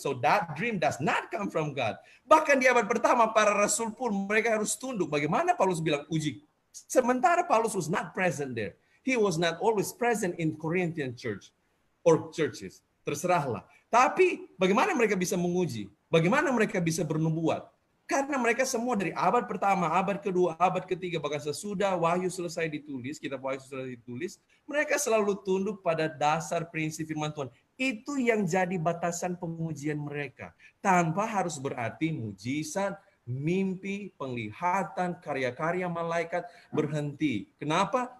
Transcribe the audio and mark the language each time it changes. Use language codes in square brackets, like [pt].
[en] So that dream does not come from God. [id] Bahkan di abad pertama para rasul pun mereka harus tunduk. Bagaimana Paulus bilang uji? Sementara [en] Paulus was not present there. He was not always present in Corinthian church or churches. [id] Terserahlah. Tapi bagaimana mereka bisa menguji? Bagaimana mereka bisa bernubuat? Karena mereka semua dari abad pertama, abad kedua, abad ketiga, bahkan sesudah Wahyu selesai ditulis, kitab Wahyu selesai ditulis, mereka selalu tunduk pada dasar prinsip firman Tuhan. Itu yang jadi batasan pengujian mereka. Tanpa harus berarti mujizat, mimpi, penglihatan, karya-karya malaikat berhenti. Kenapa?